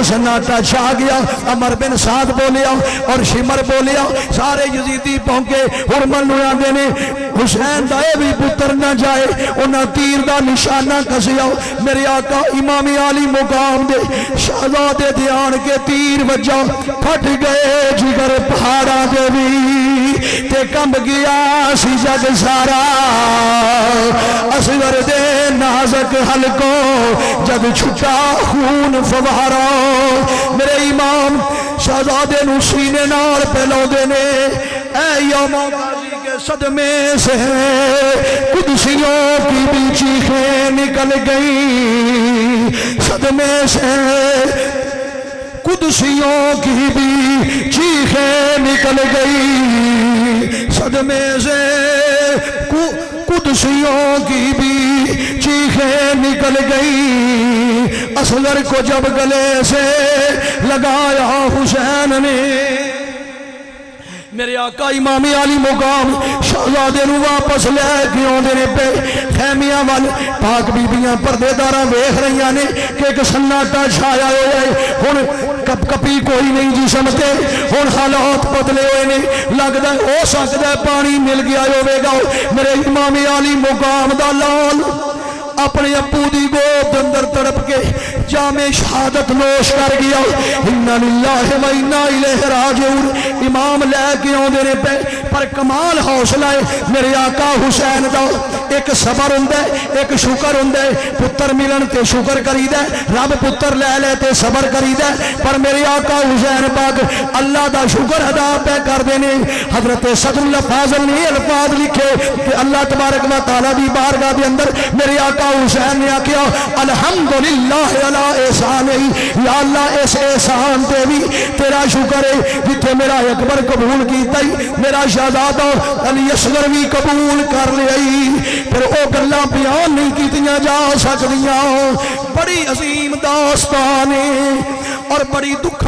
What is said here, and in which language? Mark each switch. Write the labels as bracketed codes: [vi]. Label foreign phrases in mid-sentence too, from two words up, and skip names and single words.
[pa] سناٹا چھا گیا عمر بن سعد بولیا اور شمر بولیا سارے یزیدی پہنچے حرمل نوں آندے نے حسین دا بھی پتر نہ جائے انہاں تیر دا نشانہ کسیا میرے آقا امام عالی مقام شہزادے دھیان کے تیر وجا پھٹ گئے جگر پہاڑا دے بھی تے کمب گیا سی جگ سارا اصغر دے نازک حلقو جب چھٹا خون فوارہ میرے امام شہزادے نوں سینے نال پہلاؤندے نے [ur] اے یوم صدمے سے قدسیوں کی بھی چیخیں نکل گئی صدمے سے قدسیوں کی بھی چیخیں نکل گئی صدمے سے قدسیوں کی بھی چیخیں نکل گئی اصغر کو جب گلے سے لگایا حسین نے [pa] میرے آقا امام عالی مقام شہزادے نوں واپس لیکے آؤندے نے پے خیمیاں وال پاک بیبیاں پردے داراں ویکھ رہی نے کہ ایک سناٹا چھایا ہویا ہے ہن کپکپی کوئی نہیں جسم تے ہن حالات بدلے ہوئے نے لگدا ہو سکدا پانی مل گیا ہووے گا میرے امام عالی مقام دا لال اپنے ابو دی گود اندر تڑپ کے جامِ شہادت نوش کر گیا [ar] إنا لله و إنا إليه راجعون [pa] امام لیکے آؤندے نے پے پر کمال حوصلہ ہے میرے آقا حسین دا ایک صبر ہندا ایک شکر ہندا پتر ملن تے شکر کریدا رب پتر لے لے تے صبر کریدا پر میرے آقا حسین پاک اللہ دا شکر ادا پے کردے نے حضرت صدر الفاضل نے الفاظ لکھے کہ [ar] الله تبارك و تعالى [pa] دی بارگاہ دے اندر میرے آقا حسین نے آکھیا [ar] الحمد لله على إحسان [pa] یا اللہ اس احسان تے بھی تیرا شکر ہے جتھے میرا اکبر قبول کیتا میرا شہزادہ علی اصغر بھی قبول کر لیا پھر وہ گلاں بیان نہیں کیتیاں جا سکدیاں بڑی عظیم داستان ہے اور بڑی دکھا